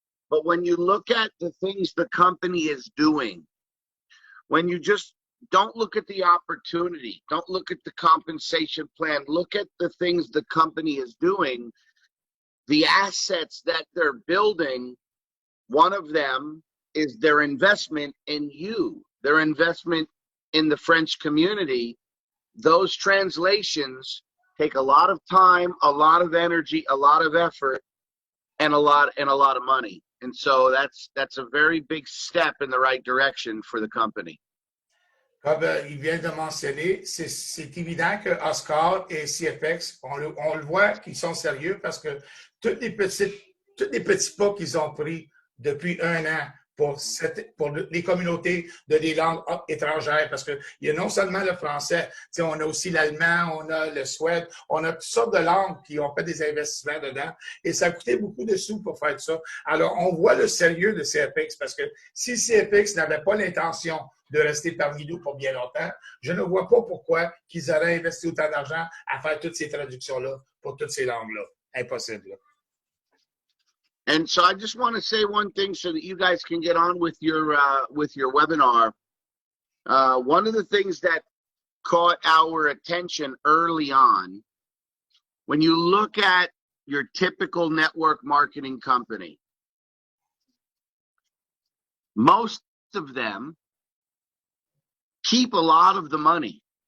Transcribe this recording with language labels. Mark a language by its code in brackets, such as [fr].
[en] But when you look at the things the company is doing, when you just don't look at the opportunity, don't look at the compensation plan, look at the things the company is doing, the assets that they're building, one of them is their investment in you, their investment in the French community. Those translations take a lot of time, a lot of energy, a lot of effort, and a lot of money. And so that's a very big step in the right direction for the company. [fr] Comme il vient de mentionner, c'est évident que Oscar et CFX, on le voit qu'ils sont sérieux parce que tous les petits pas qu'ils ont pris depuis un an pour les communautés de des langues étrangères, parce qu'il y a non seulement le français, on a aussi l'allemand, on a le suède, on a toutes sortes de langues qui ont fait des investissements dedans, et ça a coûté beaucoup de sous pour faire ça. Alors, on voit le sérieux de CFX, parce que si CFX n'avait pas l'intention de rester parmi nous pour bien longtemps, je ne vois pas pourquoi qu'ils auraient investi autant d'argent à faire toutes ces traductions-là pour toutes ces langues-là. Impossible. Là. [en] And so I just want to say one thing so that you guys can get on with your webinar. One of the things that caught our attention early on, when you look at your typical network marketing company, most of them keep a lot of the money.